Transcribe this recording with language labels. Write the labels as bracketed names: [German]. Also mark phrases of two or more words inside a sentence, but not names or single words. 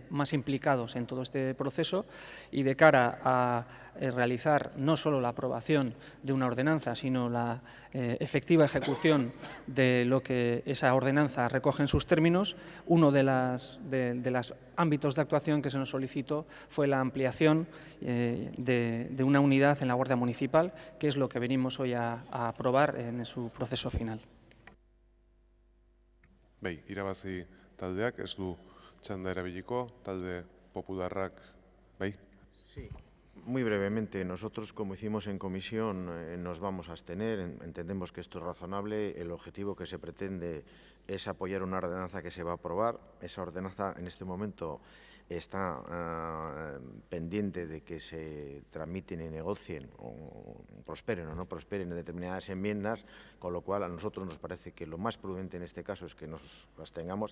[Spanish] más implicados en todo este proceso, y de cara a realizar no solo la aprobación de una ordenanza, sino la efectiva ejecución de lo que esa ordenanza recoge en sus términos, uno de los ámbitos de actuación que se nos solicitó fue la ampliación de una unidad en la Guardia Municipal, que es lo que venimos hoy a aprobar en su proceso final. [Basque] Irabazi taldeak ez du txanda erabiliko, talde popularrak, [Spanish] Sí. Muy brevemente, nosotros, como hicimos en comisión, nos vamos a abstener. Entendemos que esto es razonable. El objetivo que se pretende es apoyar una ordenanza que se va a aprobar. Esa ordenanza en este momento está pendiente de que se tramiten y negocien o prosperen o no prosperen determinadas enmiendas, con lo cual a nosotros nos parece que lo más prudente en este caso es que nos abstengamos.